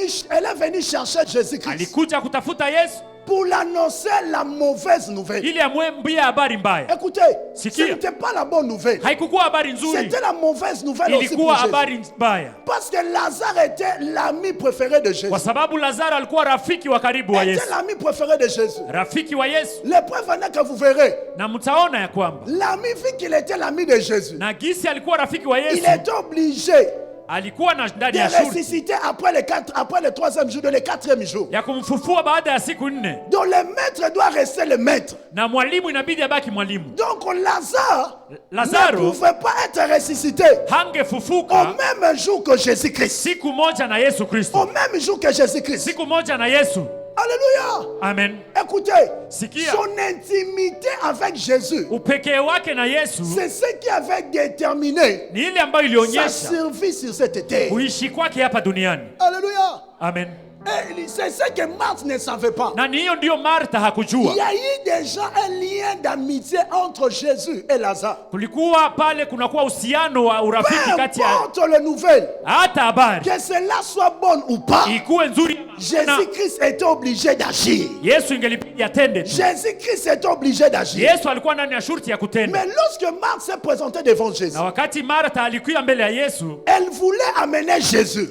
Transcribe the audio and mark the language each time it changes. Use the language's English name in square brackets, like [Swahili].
[French] Elle est venue chercher Jésus-Christ [Swahili] Alikuja kutafuta Yesu [French] pour l'annoncer la mauvaise nouvelle. [Swahili] ili amwambie habari mbaya. [French] Écoutez, ce [Swahili] Sikia. [French] n'était pas la bonne nouvelle. [Swahili] Haikukuwa habari nzuri, [French] C'était la mauvaise nouvelle aussi pour [Swahili] ilikuwa [French] Jésus. [Swahili] habari mbaya, [French] Parce que Lazare était l'ami préféré de Jésus. [Swahili] kwa sababu Lazaro alikuwa rafiki wa karibu wa [French] Était [Swahili] Yesu, [French] l'ami préféré de Jésus. [Swahili] rafiki wa Yesu. [French] Les preuves en est que vous verrez. [Swahili] Na mtaona ya kwamba [French] L'ami vu qu'il était l'ami de Jésus. [Swahili] na gisi alikuwa rafiki wa [French] Il [Swahili] Yesu, [French] est obligé [Swahili] alikuwa na ndani [French] de [Swahili] ya shurti [French] ressusciter après le troisième jour, le quatrième jour. [Swahili] ya kumfufua baada ya siku 4, [French] Donc le maître doit rester le maître. [Swahili] na mwalimu inabidi abaki mwalimu. [French] Donc Lazare ne [Swahili] Lazaro [French] pouvait pas être ressuscité au [Swahili] hangefufuka [French] même jour que Jésus-Christ. [Swahili] siku moja na Yesu [French] Au [Swahili] Kristo, [French] même jour que Jésus-Christ. [Swahili] siku moja na Yesu. [French] Alléluia. [Swahili] Amen. [French] Écoutez, [Swahili] Sikia, [French] son intimité avec Jésus, [Swahili] upekee wake na Yesu [French] c'est ce qui avait déterminé [Swahili] ni ile ambayo [French] sa [Swahili] ilionyesha [French] survie sur cette terre. [Swahili] kuishi kwake hapa duniani. [French] Alléluia. [Swahili] Amen. [French] Et c'est ce que Marthe ne savait pas. [Swahili] Na ni hiyo ndio Martha hakujua. [French] Il y a eu déjà un lien d'amitié entre Jésus et Lazare. [Swahili] Kulikuwa pale kunakuwa uhusiano wa urafiki kati ya [French] les nouvelles. [Swahili] hata habari. [French] Que cela soit bonne ou pas. [Swahili] Ikuwe nzuri. [French] Jésus-Christ était obligé d'agir. [Swahili] Yesu ingelibidi atende. [French] Jésus-Christ était obligé d'agir. [Swahili] Yesu alikuwa ndani ya shurti ya kutenda. [French] Mais lorsque Marthe s'est présentée devant Jésus. [Swahili] Na wakati Martha alikuwa mbele ya Yesu. [French] Elle voulait amener Jésus.